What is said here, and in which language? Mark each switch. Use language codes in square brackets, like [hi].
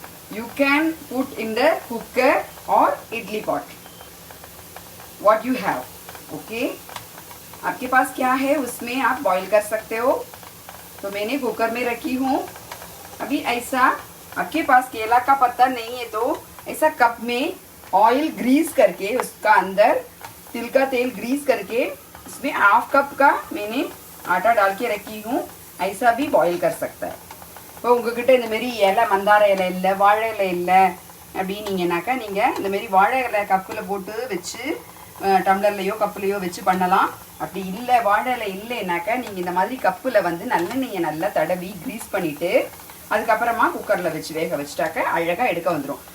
[en] You can put in the cooker or idli pot, what you have. [hi] Okay, आपके पास क्या है उसमें आप बॉईल कर सकते हो. तो मैंने कुकर में रखी हूँ. अभी ऐसा आपके पास केला का पत्ता नहीं है तो ऐसा कप में ऑयल ग्रीस करके उसका अंदर तिल का तेल ग्रीस करके इसमें 1/2 कप का मैंने आटा डाल के रखी हूँ. ऐसा भी बॉईल कर सकता है. [ta] இப்போ உங்ககிட்ட இந்த மாரி இலை மந்தார இலை இல்லை, வாழை இலை இல்லை அப்படின்னீங்கன்னாக்கா நீங்கள் இந்த மாரி வாழை இலை கப்பில் போட்டு வச்சு டம்ளர்லையோ கப்புலையோ வச்சு பண்ணலாம். அப்படி இல்லை, வாழை இலை இல்லைன்னாக்கா நீங்கள் இந்த மாதிரி கப்பில் வந்து நல்லெண்ணெயை நல்லா தடவி க்ரீஸ் பண்ணிவிட்டு அதுக்கப்புறமா குக்கரில் வச்சு வேக வச்சுட்டாக்க அழகாக எடுக்க வந்துடும்.